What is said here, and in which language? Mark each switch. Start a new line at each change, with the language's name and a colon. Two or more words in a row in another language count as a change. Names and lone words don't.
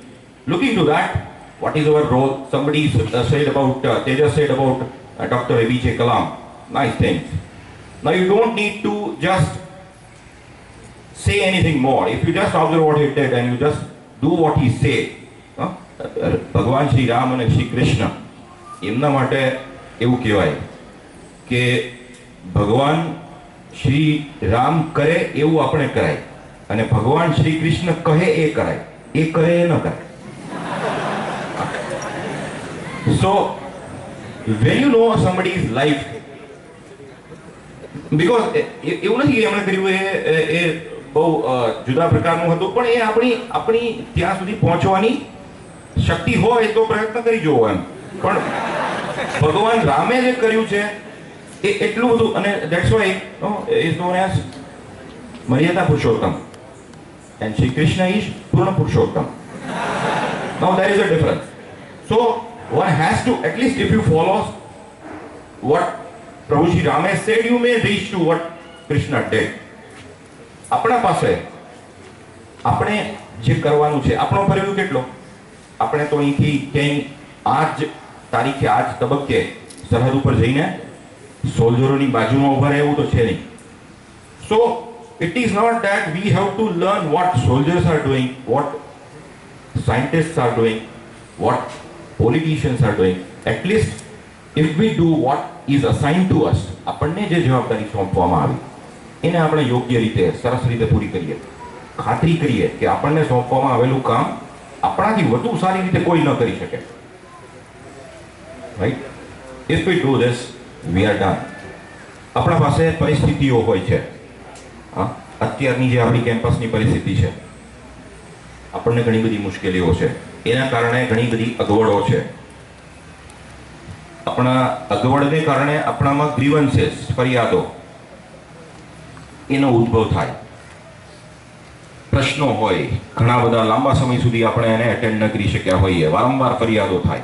English: Looking to that, what is our role? Somebody said about, Tejas said about Dr. APJ Kalam. Nice things. Now you don't need to just say anything more. If you just observe what he did and you just do what he said,
Gujarati: ભગવાન શ્રી રામ અને શ્રી કૃષ્ણ એમના માટે એવું કહેવાય કે ભગવાન શ્રી રામ કરે એવું આપણે કરાય અને ભગવાન શ્રી કૃષ્ણ કહે એ કરાય, એ કરે એ ન કરાય.
English: So when you know somebody's life, because
Gujarati: એવું નથી કે એમણે કર્યું એ બહુ જુદા પ્રકારનું હતું, પણ એ આપણી ત્યાં સુધી પહોંચવાની શક્તિ હોય તો પ્રયત્ન કરી જોવો એમ. પણ ભગવાન રામે જે કર્યું છે એ એટલું બધું, અને
English: that's why is known as
Gujarati: મર્યાદા પુરુષોત્તમ એન્ડ શ્રી કૃષ્ણ ઇઝ પૂર્ણ પુરુષોત્તમ.
English: now there is a difference. સો one has to, at least if you follow what Prabhu Shri Ram has said, you may reach to what Krishna did.
Gujarati: આપણા પાસે આપણે જે કરવાનું છે, આપણો પરિવાર કેટલો, આપણે તો અહીંથી ક્યાંય આ જ તારીખે આ જ તબક્કે સરહદ ઉપર જઈને સોલ્જરોની બાજુમાં ઉભા રહે એવું તો છે નહીં.
English: સો it is not that we have to learn what soldiers are doing, what scientists are doing, what politicians are doing. At least if we do what is assigned to us,
Gujarati: આપણને જે જવાબદારી સોંપવામાં આવી એને આપણે યોગ્ય રીતે સરસ રીતે પૂરી કરીએ, ખાતરી કરીએ કે આપણને સોંપવામાં આવેલું કામ આપણાથી વધુ સારી રીતે કોઈ ન કરી શકે. રાઈટ?
English: If we do this, we are done.
Gujarati: આપણા પાસે પરિસ્થિતિઓ હોય છે. અત્યારની જે આપણી કેમ્પસની પરિસ્થિતિ છે, આપણને ઘણી બધી મુશ્કેલીઓ છે, એના કારણે ઘણી બધી અગવડો છે. આપણા અગવડને કારણે આપણામાં ગ્રીવન્સીસ, ફરિયાદો એનો ઉદ્ભવ થાય, પ્રશ્નો હોય, ઘણા બધા લાંબા સમય સુધી આપણે એને એટેન્ડ ન કરી શક્યા હોઈએ, વારંવાર ફરિયાદો થાય.